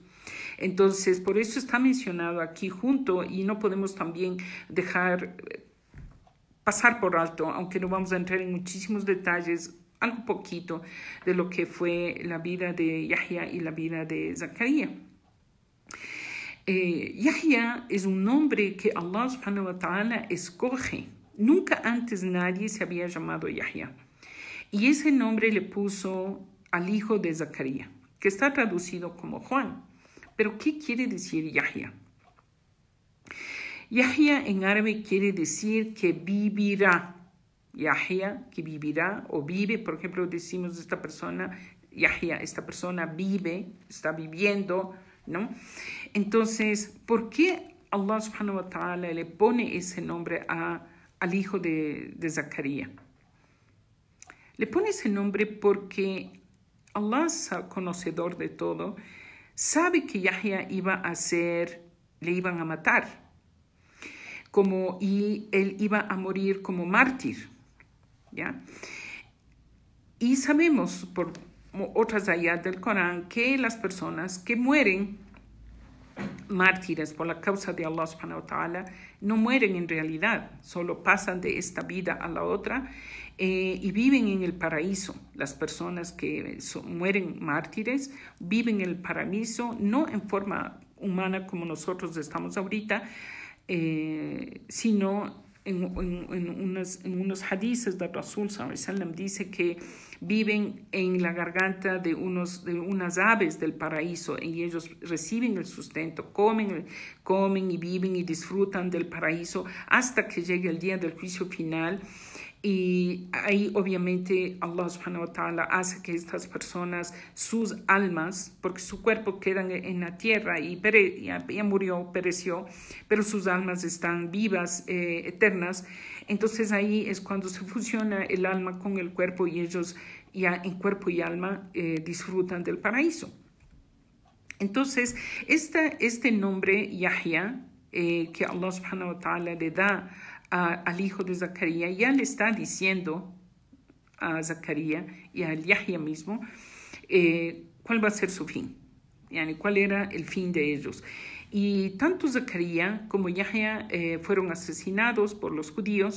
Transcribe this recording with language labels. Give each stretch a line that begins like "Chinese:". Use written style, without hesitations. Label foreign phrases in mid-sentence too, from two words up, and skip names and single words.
Spanish: Entonces, por eso está mencionado aquí junto y no podemos también dejar pasar por alto, aunque no vamos a entrar en muchísimos detalles, algo poquito de lo que fue la vida de Yahya y la vida de Zacarías. Yahya es un nombre que Allah
Arabic: سبحانه وتعالى
Spanish: escoge. Nunca antes nadie se había llamado Yahya. Y ese nombre le puso al hijo de Zacarías, que está traducido como Juan. Pero ¿qué quiere decir Yahya? Yahya en árabe quiere decir que vivirá. Yahya, que vivirá o vive, por ejemplo, decimos de esta persona, Yahya, esta persona vive, está viviendo, ¿no? Entonces, ¿por qué Allah
Arabic: سبحانه وتعالى
Spanish: le pone ese nombre al hijo de Zacarías? Le pone ese nombre porque Allah, conocedor de todo, sabe que Yahya le iban a matar, y él iba a morir como mártir. ¿Ya? Y sabemos por otras ayat del Corán que las personas que mueren mártires por la causa de Allah
Arabic: سبحانه وتعالى
Spanish: no mueren en realidad, solo pasan de esta vida a la otra y viven en el paraíso. Las personas que mueren mártires viven en el paraíso, no en forma humana como nosotros estamos ahorita, sino en unos hadices de Rasul
Arabic: صلى الله عليه وسلم
Spanish: dice que viven en la garganta de unas aves del paraíso y ellos reciben el sustento, comen y viven y disfrutan del paraíso hasta que llegue el día del juicio final. Y ahí obviamente Allah
Arabic: سبحانه وتعالى
Spanish: hace que estas personas, sus almas, porque su cuerpo queda en la tierra y ya murió, pereció, pero sus almas están vivas, eternas. Entonces ahí es cuando se fusiona el alma con el cuerpo y ellos ya en cuerpo y alma disfrutan del paraíso. Entonces este nombre Yahya que Allah
Arabic: سبحانه وتعالى
Spanish: le da al hijo de Zacarías, ya le está diciendo a Zacarías y al Yahya mismo cuál va a ser su fin, cuál era el fin de ellos. Y tanto Zacarías como Yahya fueron asesinados por los judíos.